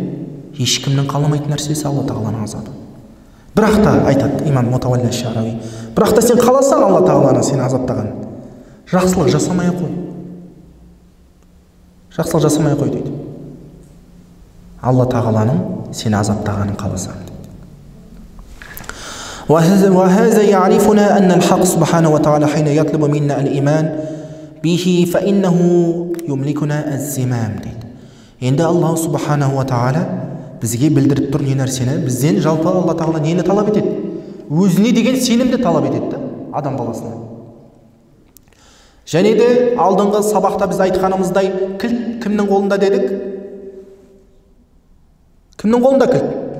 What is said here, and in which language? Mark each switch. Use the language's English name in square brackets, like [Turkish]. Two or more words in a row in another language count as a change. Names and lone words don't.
[Kazakh] Ешкімнің қаламайтын нәрсесі Алла тағаланың азабы. Бірақ та айтады имам Мутавалли Шарави, бірақ та сен қаласаң Алла тағаланың сені азаптаған, жақсылық жасамай қой. Жақсылық жасамай қой дейді. Алла тағаланың сені азаптағанын қаласаң дейді. [Arabic] وهذا يعرفنا أن الحق سبحانه وتعالى حين يطلب منا الإيمان به فإنه يملكنا الزمام дейді. [Kazakh] Енді Аллах [Arabic] سبحانه وتعالى [Kazakh] бізге білдіріп тұр не нәрсені? Бізден жалпы Алла тағала нені талап етеді? Өзіне деген сенімді талап етеді адам баласына. Және де алдыңғы сабақта біз айтқанымыздай кілт кімнің қолында дедік? Кімнің қолында кілт?